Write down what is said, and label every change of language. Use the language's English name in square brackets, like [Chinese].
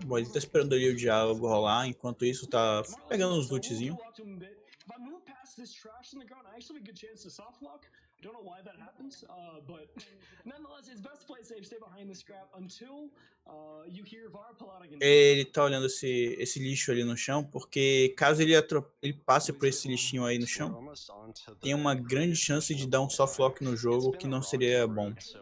[Portuguese] bom, ele tá esperando ali o diálogo rolar, enquanto isso tá pegando uns lootzinhos. [English] If I move past this trash in the ground, I actually have a good chance to soft lock. I don't know why that happens, but nonetheless, it's best to play safe, stay behind the scrap until you hear VAR pull out again. [Portuguese] Ele tá olhando esse lixo ali no chão, porque caso ele passe por esse lixinho aí no chão, tem uma grande chance de dar um soft lock no jogo, que não seria bom.